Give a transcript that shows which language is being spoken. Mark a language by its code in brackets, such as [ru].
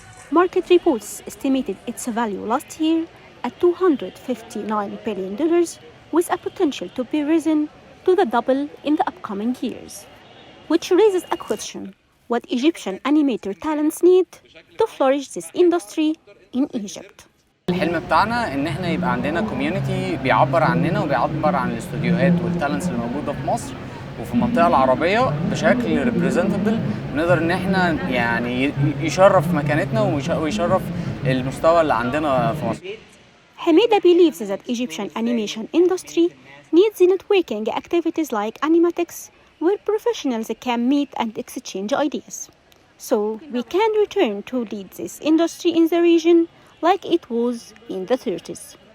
[en] Market reports estimated its value last year at $259 billion, with a potential to be risen to the double in the upcoming years. Which raises a question: what Egyptian animator talents need to flourish this industry in Egypt? [ar] الحلم بتاعنا ان احنا يبقى عندنا كوميونتي بيعبر عننا وبيعبر عن الاستوديوهات والتالنتس اللي موجوده في مصر وفي المنطقه العربيه بشكل ريبريزنتبل، نقدر ان احنا يشرف مكانتنا ويشرف المستوى اللي عندنا في مصر. [en] Hamida believes that Egyptian animation industry needs networking activities like Animatics, where professionals can meet and exchange ideas. So we can return to lead this industry in the region like it was in the 30s.